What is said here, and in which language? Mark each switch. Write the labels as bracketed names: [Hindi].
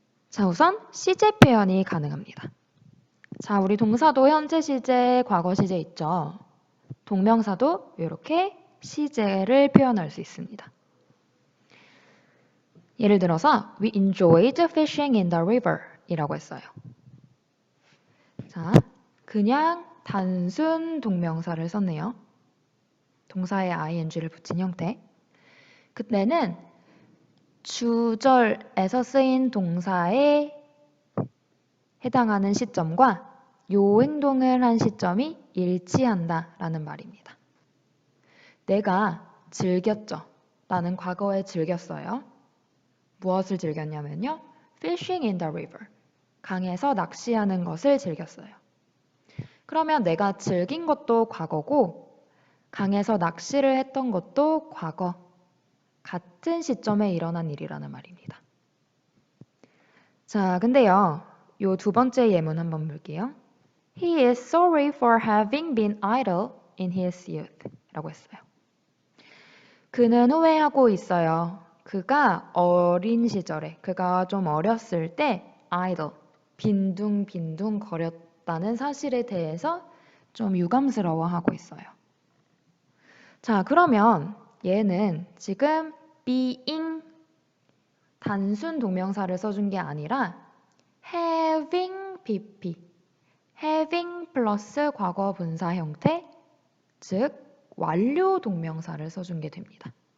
[Korean] 자, 우선 시제 표현이 가능합니다. 자, 우리 동사도 현재 시제, 과거 시제 있죠. 동명사도 이렇게 시제를 표현할 수 있습니다. 예를 들어서 [English] We enjoyed fishing in the river [Korean] 이라고 했어요. 자, 그냥 단순 동명사를 썼네요. 동사에 ing를 붙인 형태. 그때는 주절에서 쓰인 동사에 해당하는 시점과 요 행동을 한 시점이 일치한다라는 말입니다. 내가 즐겼죠. 나는 과거에 즐겼어요. 무엇을 즐겼냐면요. [English] Fishing in the river. [Korean] 강에서 낚시하는 것을 즐겼어요. 그러면 내가 즐긴 것도 과거고 강에서 낚시를 했던 것도 과거. 같은 시점에 일어난 일이라는 말입니다. 자, 근데요. 요 두 번째 예문 한번 볼게요. [English] He is sorry for having been idle in his youth [Korean] 라고 했어요. 그는 후회하고 있어요. 그가 어린 시절에, 그가 좀 어렸을 때 idle, 빈둥빈둥 거렸다는 사실에 대해서 좀 유감스러워하고 있어요. 자, 그러면 얘는 지금 being 단순 동명사를 써준 게 아니라 having pp, having 플러스 과거 분사 형태, 즉 완료 동명사를 써준 게 됩니다.